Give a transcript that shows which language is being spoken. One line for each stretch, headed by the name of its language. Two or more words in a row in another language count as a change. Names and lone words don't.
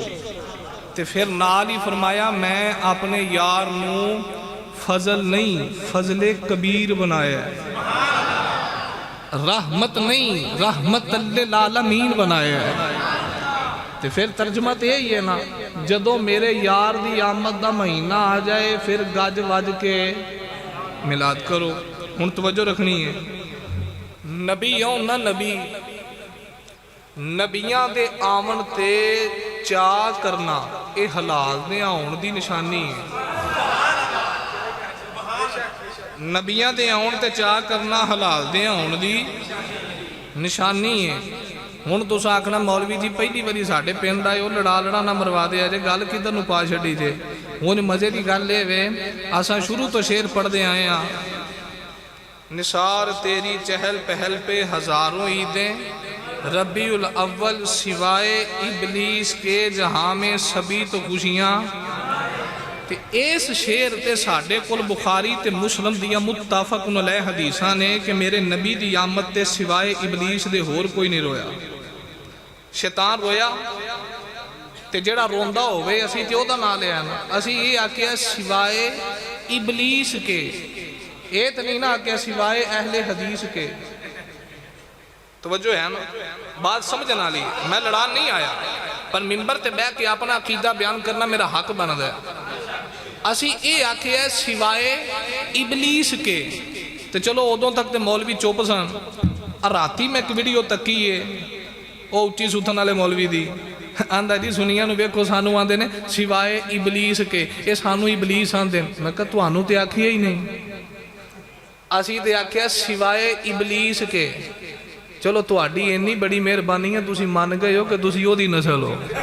Punjabi: تے پھر نال ہی فرمایا میں اپنے یار نو فضل نہیں فضل کبیر بنایا ہے, رحمت نہیں رحمت للعالمین بنایا ہے. تے پھر ترجمہ تے یہی ہے نا, جدو میرے یار دی آمد دا مہینہ آ جائے پھر گج وج کے ملاد کرو. ہن توجہ رکھنی ہے, نبی ہوں نہ نبی, نبیاں دے آمن تے چاہ کرنا اے حلال دے آن دی نشانی ہے. نبیاں دے آن تے چاہ کرنا حلال دے آن دی نشانی ہے. ਹੁਣ ਤੁਸੀਂ ਆਖਣਾ ਮੌਲਵੀ ਜੀ ਪਹਿਲੀ ਵਾਰੀ ਸਾਡੇ ਪਿੰਡ ਆਏ ਉਹ ਲੜਾ ਨਾ ਮਰਵਾ ਦਿਆ ਜੇ, ਗੱਲ ਕਿੱਧਰ ਨੂੰ ਪਾ ਛੱਡੀ ਜੇ। ਹੁਣ ਮਜ਼ੇ ਦੀ ਗੱਲ ਇਹ ਵੇ ਅਸਾਂ ਸ਼ੁਰੂ ਤੋਂ ਸ਼ੇਰ ਪੜ੍ਹਦੇ ਆਏ ਆ,
Urdu: نثار تیری چہل پہل پہ ہزاروں عیدیں، ربیع الاول سوائے ابلیس کے جہاں میں سبھی تو خوشیاں.
Punjabi: ਤੇ ਇਸ ਸ਼ੇਰ ਤੇ ਸਾਡੇ ਕੋਲ ਬੁਖ਼ਾਰੀ ਤੇ ਮੁਸਲਿਮ ਦੀਆਂ ਮੁੱਤਫ਼ਕੁਨ ਅਲੈਹ ਹਦੀਸਾਂ ਨੇ ਕਿ ਮੇਰੇ ਨਬੀ ਦੀ ਆਮਦ ਤੇ ਸਿਵਾਏ ਇਬਲੀਸ ਦੇ ਹੋਰ ਕੋਈ ਨਹੀਂ ਰੋਇਆ। ਸ਼ੈਤਾਨ ਰੋਇਆ ਤੇ ਜੇੜਾ ਰੋਂਦਾ ਹੋਵੇ ਅਸੀਂ ਤੇ ਓਹਦਾ ਨਾਮ ਲਿਆ ਨਾ, ਅਸੀਂ ਯੇ ਆਖਿਆ
Urdu: سوائے ابلیس کے، یہ تو نہیں نا آگیا سوائے اہلِ حدیث کے. توجہ ہے نا، بات سمجھنے والی.
Punjabi: ਮੈਂ ਲੜਾਨ ਨਹੀਂ ਆਇਆ, ਪਰ ਮਿੰਬਰ ਤੇ ਬੈਠ ਕੇ ਅਪਣਾ ਅਕੀਦਾ ਬਯਾਨ ਕਰਨਾ ਮੇਰਾ ਹੱਕ ਬਨਤਾ ਹੈ। ਅਸੀ ਯੇ ਆਖਿਆ
Urdu: سوائے ابلیس کے,
Punjabi: ਤੋ ਚਲੋ ਉਦੋਂ ਤਕ ਤੋ ਮੌਲਵੀ ਚੁੱਪ ਸਨ। ਰਾਤੀ ਮੈਂ ਏਕ ਵੀਡੀਓ ਤੱਕੀ ਹੈ ਵੋ ਉੱਚੀ ਸੁਥਨ ਵਾਲੇ ਮੌਲਵੀ ਦੀ, ਆਂਦਾ ਜੀ ਸੁਣਿਆ ਵੇਖੋ ਸਾਨੂੰ ਆਂਦੇ ਨੇ
Urdu: سوائے ابلیس کے,
Punjabi: ਯੇ ਸਾਨੂੰ ਇਬਲੀਸ ਆਂਦੇ। ਮੈਂ ਕਹਾ ਤੁਹਾਨੂੰ ਤੇ ਆਖਿਆ ਹੀ ਨਹੀਂ, ਅਸੀ ਤੋ ਆਖਿਆ
Urdu: سوائے ابلیس کے.
Punjabi: ਚਲੋ ਤੁਹਾਡੀ ਇੰਨੀ ਬੜੀ ਮਿਹਰਬਾਨੀ ਹੈ, ਤੁਸੀ ਮੰਨ ਗਏ ਹੋ ਕਿ ਤੁਸੀ ਓਦੀ ਨਸਲ ਹੋ।